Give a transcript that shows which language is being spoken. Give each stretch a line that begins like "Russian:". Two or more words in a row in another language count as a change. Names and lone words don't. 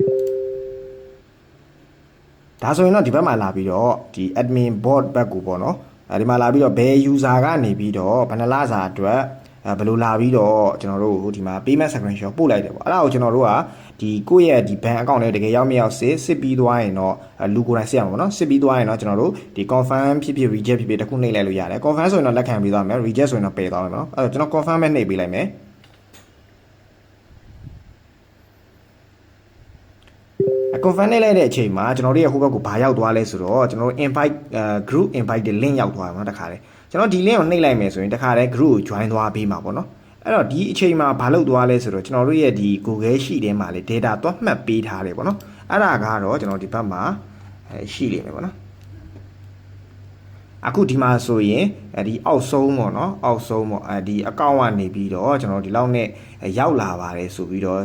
Burmese: ဒါဆိုရင်တော့ဒီဘက်မှာလာပြီးတော့ဒီ
English: admin board
Burmese: ဘက်ကိုပေါ့နော်ဒီမှာလာပြီးတော့ဘယ် user ကနေပြီးတော့ဘယ်နှလစာအတွက်ဘယ်လိုလာပြီးတော့ကျွန်တော်တို့ဒီမှာ
English: payment screenshot
Burmese: ပို့လိုက်တယ်ပေါ့အဲ့ဒါကိုကျွန်တော်တို့ကဒီကိုယ့်ရဲ့ဒီ
English: bank account
Burmese: နဲ့တကယ်ရောက်မရောက်စစ်ပြီးသွားရင်တော့လူကိုယ်တိုင်စစ်ရမှာပေါ့နော်စစ်ပြီးသွားရင်တော့ကျွန်တော်တို့ဒီ confirm ဖြစ်ဖြစ် reject ဖြစ်ဖြစ်တခုနှိပ်လိုက်လို့ရတယ် confirm ဆိုရင်တော့လက်ခံပြီးသွားမယ် reject ဆိုရင်တော့ပယ်သွားမယ်ပေါ့နော်အဲ့တော့ကျွန်တော် confirm ပဲနှိပ်ပေးလိုက်မယ် confirm နှိပ်လိုက်တဲ့အချိန်မှာကျွန်တော်တို့ရဲ့ဟိုဘက်ကိုဘာရောက်သွားလဲဆိုတော့ကျွန်တော်တို့
English: invite group invite
Burmese: တဲ့ link ရောက်သွားတယ်ပေါ့နော်တခါတည်းကျွန်တော်ဒီ link ကိုနှိပ်လိုက်မယ်ဆိုရင်တခါတည်း group ကို join သွားပေးမှာပေါ့နော်အဲ့တော့ဒီအချိန်မှာဘာလုပ်သွားလဲဆိုတော့ကျွန်တော်တို့ရဲ့ဒီ Google Sheet ထဲမှာလေ data သွားမှတ်ပေးထားတယ်ပေါ့နော်အဲ့ဒါကတော့ကျွန်တော်ဒီဘက်မှာရှိလိမ့်မယ်ပေါ့နော် အခုဒီမှာဆိုရင်ဒီအောက်ဆုံးပေါ့နော်အောက်ဆုံးပေါ့ဒီ account ကနေပြီးတော့ကျွန်တော်ဒီလောက်နဲ့ရောက်လာပါတယ်ဆိုပြီးတော့